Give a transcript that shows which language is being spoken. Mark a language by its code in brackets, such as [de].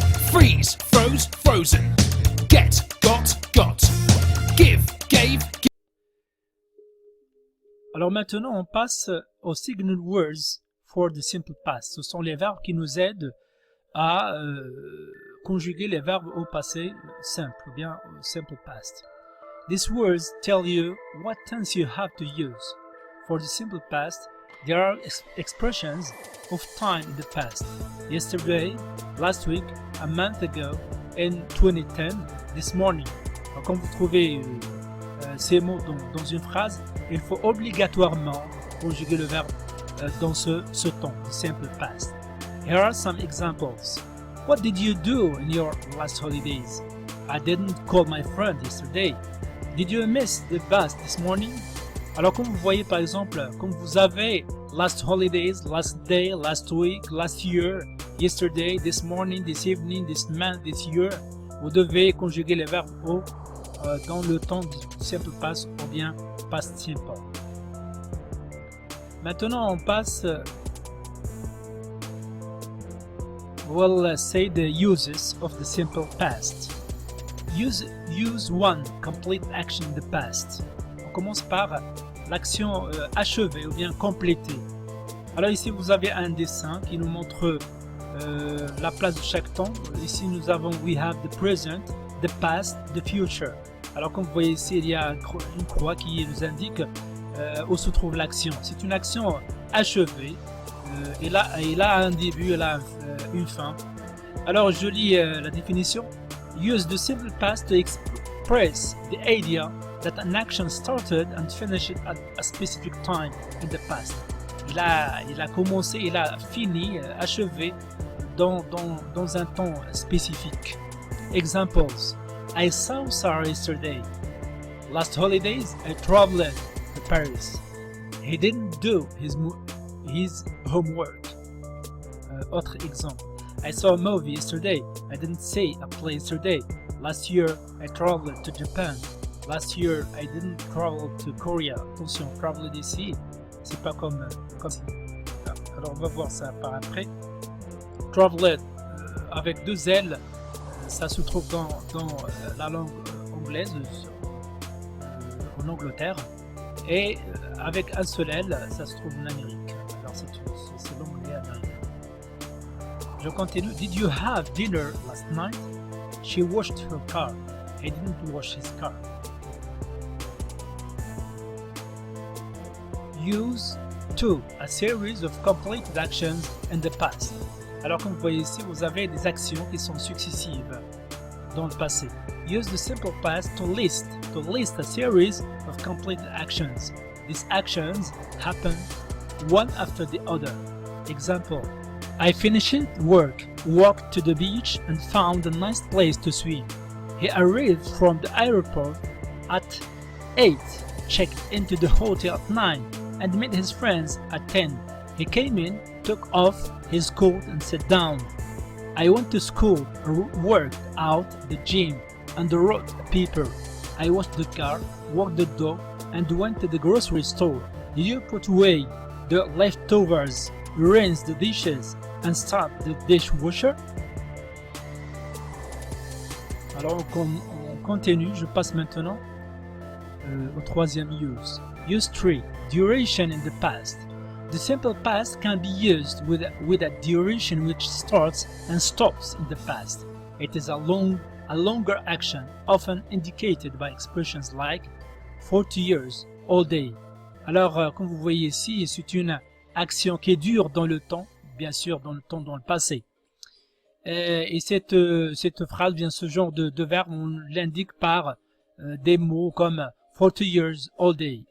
[en] Freeze, froze, frozen. Get, got. Give, gave, [fr] Alors maintenant, on passe aux [en] signal words for the simple past. [fr] Ce sont les verbes qui nous aident à conjuguer les verbes au passé simple, ou bien au simple past. [en] These words tell you what tense you have to use. For the simple past, there are expressions of time in the past. Yesterday, last week, a month ago, in 2010, this morning. [fr] Alors, quand vous trouvez ces mots dans une phrase, il faut obligatoirement conjuguer le verbe dans ce temps, [en] the simple past. Here are some examples. What did you do in your last holidays? I didn't call my friend yesterday. Did you miss the bus this morning? [fr] Alors comme vous voyez par exemple, comme vous avez [en] last holidays, last day, last week, last year, yesterday, this morning, this evening, this month, this year, [fr] vous devez conjuguer les verbes dans le temps du simple past ou bien past simple. Maintenant on passe [en] we'll say the uses of the simple past. Use one complete action in the past. [fr] On commence par l'action achevée ou bien complétée. Alors ici vous avez un dessin qui nous montre la place de chaque temps. Ici nous avons [en] we have the present, the past, the future. [fr] Alors comme vous voyez ici il y a une croix qui nous indique où se trouve l'action. C'est une action achevée. Elle a un début, elle a une fin. Alors je lis la définition. [en] Use the simple past to express the idea that an action started and finished at a specific time in the past. [fr] Il a commencé, il a fini, achevé dans un temps spécifique. [en] Examples. I saw Sarah yesterday. Last holidays, I traveled to Paris. He didn't do his homework. [fr] Autre exemple. [en] I saw a movie yesterday. I didn't see a play yesterday. Last year, I traveled to Japan. Last year, I didn't travel to Korea. [fr] Attention, travel ici, c'est pas comme alors on va voir ça par après. Traveled avec deux L, ça se trouve dans la langue anglaise en Angleterre, et avec un seul L, ça se trouve en Amérique. Alors c'est l'anglais américain. Je continue. [en] Did you have dinner last night? She washed her car. He didn't wash his car. Use to, a series of completed actions in the past. [fr] Alors comme vous voyez ici, vous avez des actions qui sont successives dans le passé. [en] Use the simple past to list a series of completed actions. These actions happen one after the other. Example. I finished work, walked to the beach and found a nice place to swim. He arrived from the airport at 8, checked into the hotel at 9, and met his friends at 10. He came in, took off his coat and sat down. I went to school, worked out the gym, and wrote a paper. I washed the car, walked the dog, and went to the grocery store. Did you put away the leftovers, rinse the dishes, and start the dishwasher? [fr] Alors on continue, je passe maintenant au troisième use. [en] Use 3. Duration in the past. The simple past can be used with a duration which starts and stops in the past. It is a longer action, often indicated by expressions like 40 years, all day. [fr] Alors, comme vous voyez ici, c'est une action qui dure dans le temps, bien sûr dans le passé. Et cette phrase, bien ce genre de verbe, on l'indique par des mots comme 40 years, all day.